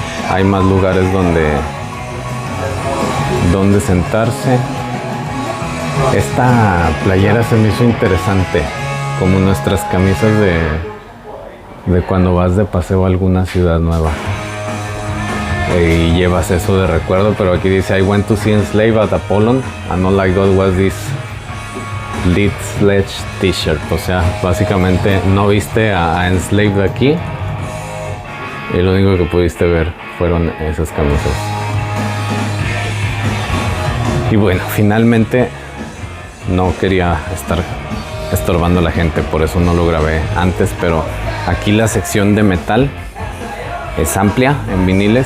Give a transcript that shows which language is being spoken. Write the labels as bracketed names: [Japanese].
[Spanish] Hay más lugares donde sentarse. Esta playera se me hizo interesante, como nuestras camisas de cuando vas de paseo a alguna ciudad nueva y llevas eso de recuerdo. Pero aquí dice: [English] I went to see Enslaved at Apollon and all I got was this lead sledge t-shirt. [Spanish] O sea, básicamente no viste a Enslaved aquí y lo único que pudiste ver fueron esas camisas. Y bueno, finalmente no quería estar estorbando a la gente, por eso no lo grabé antes, pero aquí la sección de metal es amplia en viniles.